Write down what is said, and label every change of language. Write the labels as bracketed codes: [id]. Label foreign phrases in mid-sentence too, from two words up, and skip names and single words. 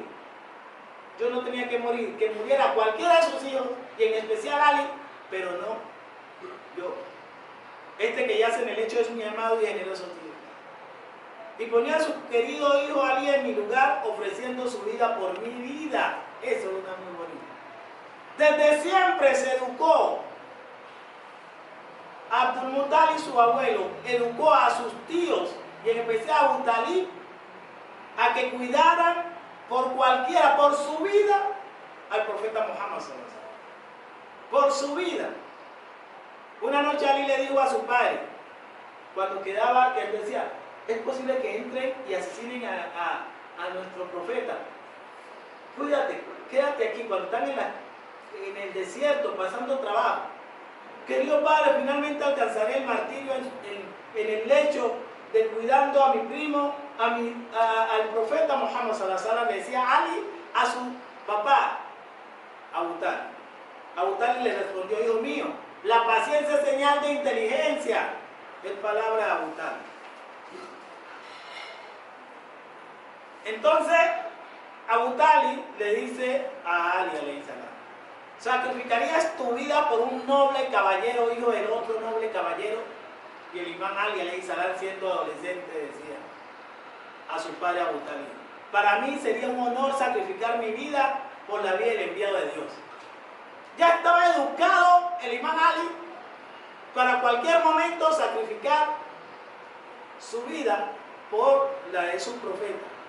[es] Yo no tenía que morir, que muriera cualquiera de sus hijos, y en especial Ali, pero no yo. Este que yace en el lecho es mi amado y generoso tío. Y ponía a su querido hijo Ali en mi lugar, ofreciendo su vida por mi vida. Eso es una muy bonita. Desde siempre se educó. Abdul Muttalib, su abuelo, educó a sus tíos, y en especial a Abu Talib, a que cuidaran por cualquiera, por su vida, al profeta Muhammad [ar] صلى الله عليه وسلم. [es] Por su vida. Una noche Ali le dijo a su padre, cuando quedaba, que él decía, es posible que entren y asesinen a nuestro profeta. Cuídate, quédate aquí cuando están en el desierto pasando trabajo. Querido Padre, finalmente alcanzaré el martirio en el lecho de cuidando a mi primo, al profeta Muhammad [ar] صلى الله عليه وسلم. [es] Le decía Ali a su papá, Abu Talib. Abu Talib le respondió, hijo mío, la paciencia es señal de inteligencia. Es palabra de Abu Talib. Entonces, Abu Talib le dice a Ali [ar] عليه السلام, [es] ¿sacrificarías tu vida por un noble caballero, hijo del otro noble caballero? Y el imán Ali [ar] عليه السلام, [es] siendo adolescente, decía a su padre Abu Talib, para mí sería un honor sacrificar mi vida por la vida del enviado de Dios. Ya estaba educado el imán Ali para cualquier momento sacrificar su vida por la de su profeta.